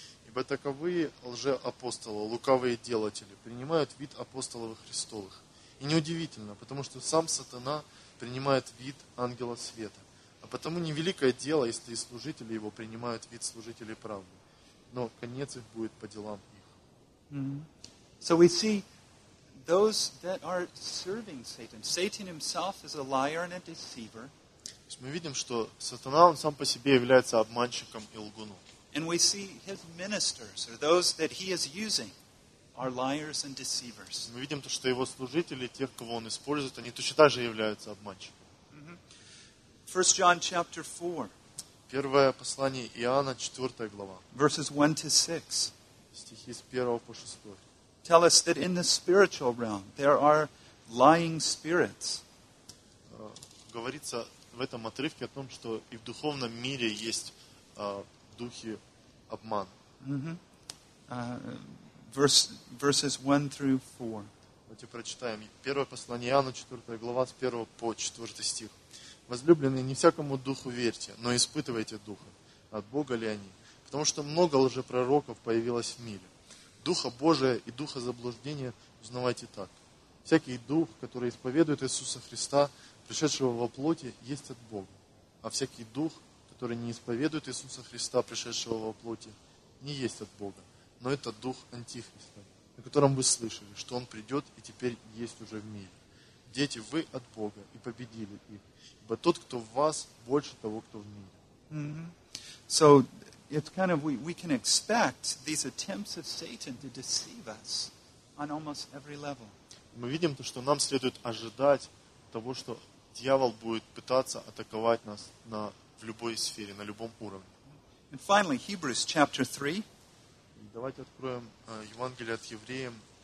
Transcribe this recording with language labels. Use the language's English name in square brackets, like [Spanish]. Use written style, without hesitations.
[Russian] Ибо таковые лжеапостолы, лукавые делатели, принимают вид апостолов Христовых. И неудивительно, потому что сам сатана принимает вид ангела света. А потому невеликое дело, если и служители его принимают вид служителей правды. Но конец их будет по делам их. [English] So we see those that are serving Satan. Satan himself is a liar and a deceiver. [Russian] Мы видим, что сатана, он сам по себе является обманщиком и лгуном. [English] And we see his ministers, or those that he is using, are liars and deceivers. [Russian] Мы видим то, что его служители, тех, кого он использует, они точно так же являются обманщиками. [English] 1 John chapter 4. [Russian] Первое послание Иоанна, 4 глава. [English] Verses 1 to 6. [Russian] Стихи с 1 по 6. [English] Tell us that in the spiritual realm there are lying spirits. [Russian] Говорится в этом отрывке о том, что и в духовном мире есть духи обмана. [English] Verses 1 through 4. [Russian] Давайте прочитаем. Первое послание Иоанна, 4 глава, с 1 по 4 стих. Возлюбленные, не всякому духу верьте, но испытывайте духа. От Бога ли они? Потому что много лжепророков появилось в мире. Духа Божия и духа заблуждения узнавайте так. Всякий дух, который исповедует Иисуса Христа, пришедшего во плоти, есть от Бога. А всякий дух, который не исповедует Иисуса Христа, пришедшего во плоти, не есть от Бога. Но это дух Антихриста, о котором вы слышали, что он придет и теперь есть уже в мире. Дети, вы от Бога и победили их. Ибо тот, кто в вас, больше того, кто в мире. [English] So, it's kind of, we can expect these attempts of Satan to deceive us on almost every level. [Russian] Мы видим то, что нам следует ожидать того, что дьявол будет пытаться атаковать нас на, в любой сфере, на любом уровне. [English] And finally, Hebrews chapter 3. [Russian] Давайте откроем Евангелие от евреям.